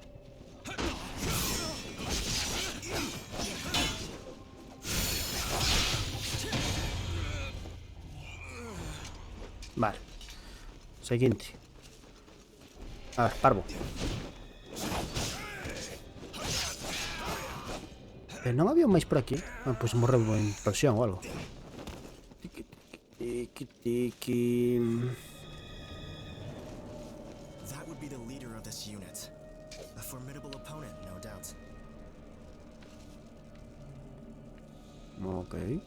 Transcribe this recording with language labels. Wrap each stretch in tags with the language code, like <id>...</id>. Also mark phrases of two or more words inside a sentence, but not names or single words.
<gl>Vale. Seguinte. A ver, parvo. Non había máis por aquí. Ah, pois morreu en implosión ou algo. Tiki, tiki, tiki.</gl> <en>That would be the leader of this unit. A formidable opponent, no doubt. Ok.</en>